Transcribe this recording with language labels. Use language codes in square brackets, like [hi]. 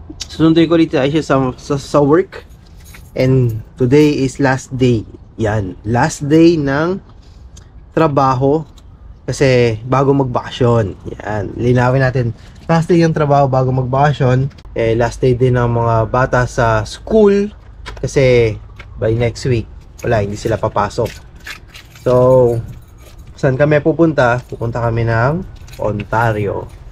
[tl] Susunduin ko dito ay siya sa work. [en] And today is last day. [tl] Yan, last day ng trabaho. Kasi bago magbakasyon. Yan, linawin natin. Last day yung trabaho bago magbakasyon. Last day din ng mga bata sa school. Kasi by next week, wala, hindi sila papasok. So, saan kami pupunta? Pupunta kami ng Ontario.